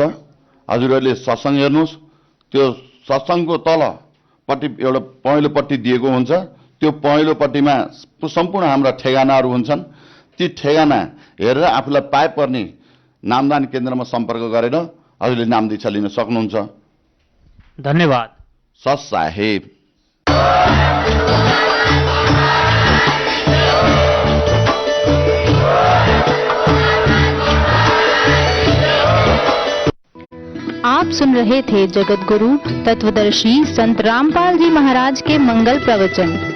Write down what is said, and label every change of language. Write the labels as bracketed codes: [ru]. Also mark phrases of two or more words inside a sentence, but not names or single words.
[ne] हजुरहरूले सत्संग हेर्नुस्। त्यो सत्संगको तलपट्टि एउटा पहेँलो पट्टी दिएको हुन्छ। त्यो पहेँलो पट्टीमा सम्पूर्ण हाम्रा ठेगानाहरू हुन्छन्। ती ठेगाना हेरेर आफूलाई पाए पर्ने नामदान केन्द्रमा सम्पर्क गरेर हजुरले नाम दीक्षा लिन सक्नुहुन्छ। धन्यवाद। [hi] सत साहेब। आप सुन रहे थे जगत गुरु तत्वदर्शी संत रामपाल जी महाराज के मंगल प्रवचन।